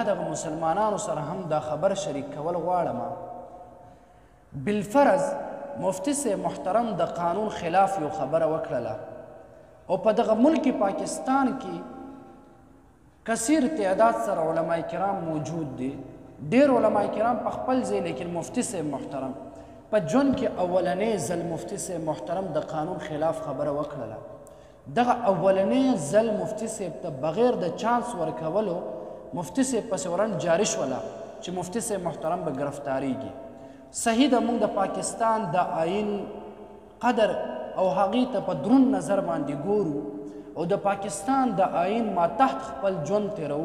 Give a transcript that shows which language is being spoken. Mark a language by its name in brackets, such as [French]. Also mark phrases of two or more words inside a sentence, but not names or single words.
[Pashto] دغه مسلمانانو سره هم دا خبر شریک کول غواړم بالفرض مفتی سے محترم د قانون خلاف یو خبره وکړله او په دغه ملک پاکستان کې کثیر تعداد سره علما کرام موجود دي ډېر علما کرام په خپل ځای لیکن مفتی سے محترم په ژوند کې اولنی ځل مفتی سے محترم د قانون خلاف خبره وکړله دغه اولنی ځل مفتی صاحب ته بغیر د چانس ورکولو مفتی صاحب پسې ورن جاري شوله چې مفتی صاحب محترم به ګرفتاریږي صحیح ده موږ د پاکستان د آئین قدر او هغې ته په دروند نظر باندې ګورو او د پاکستان د آئین ماتحت خپل ژوند تېرو.